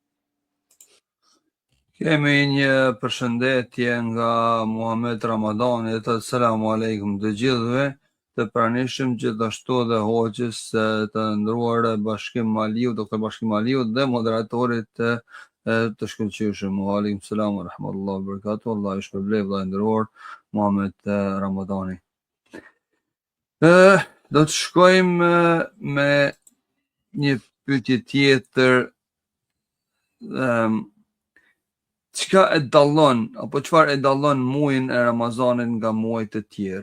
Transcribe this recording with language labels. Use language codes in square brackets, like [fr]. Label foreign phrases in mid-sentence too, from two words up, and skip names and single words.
[sq] Kemi një përshëndetje nga Muhamet Ramadani, të [ar] السلام عليكم [sq] të gjithëve, të pranishëm gjithashtu dhe hoqës të ndruar Bashkim Maliu, Dr. Bashkim Maliu dhe moderatorit të shkëlqyeshëm. [ar] عليكم السلام ورحمة الله وبركاته. [sq] Allah ju shpërblet vëllai nderuar Muhamet Ramadani. Do të shkojmë me një pyetje tjetër. Çka e dallon apo çfarë e dallon muajin e Ramazanit nga muajt e tjerë?